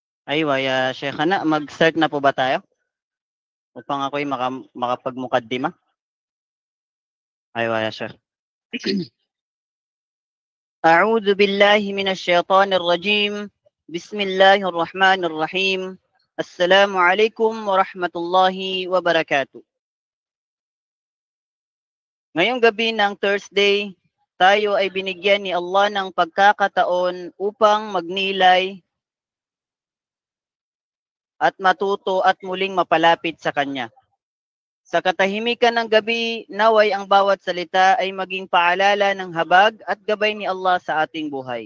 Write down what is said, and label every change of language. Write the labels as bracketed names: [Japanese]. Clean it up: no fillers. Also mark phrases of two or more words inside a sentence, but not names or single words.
[Arabic] أيوه يا شيخنا, [Filipino] mag-start na po ba tayo? Upang ako'y makapagmukaddima. [Arabic] أيوه يا شيخ. أعوذ بالله من الشيطان الرجيم بسم الله الرحمن الرحيم السلام عليكم ورحمة الله وبركاته. [Filipino] Ngayong gabi ng Thursday, tayo ay binigyan ni Allah ng pagkakataon upang magnilay at matuto at muling mapalapit sa Kanya. Sa katahimikan ng gabi, naway ang bawat salita ay maging paalala ng habag at gabay ni Allah sa ating buhay.